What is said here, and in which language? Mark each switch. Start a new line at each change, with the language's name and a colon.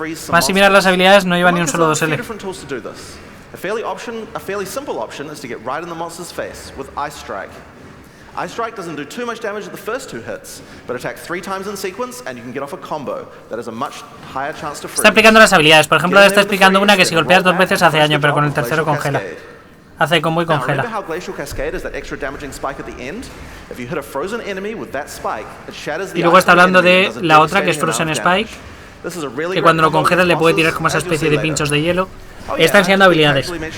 Spanish: Más si miras las habilidades, no lleva ni un solo 2L.
English: A fairly simple option is to get right in the monster's face with Ice Strike. Ice Strike doesn't do too much damage at the first 2 hits, but attack 3 times in sequence and you can get off a combo that has a much higher chance to freeze.
Spanish: Está explicando las habilidades. Por ejemplo, ahora está explicando una que si golpeas 2 veces hace daño, pero con el tercero congela. Hace combo y congela.
English: Remember how Glacial Cascade is that extra damaging spike at the end? If you hit a frozen enemy with that spike, it shatters the.
Spanish: Y luego está hablando de la otra que es Frozen Spike, que cuando lo congelas le puede tirar como esa especie de pinchos de hielo. Está enseñando habilidades.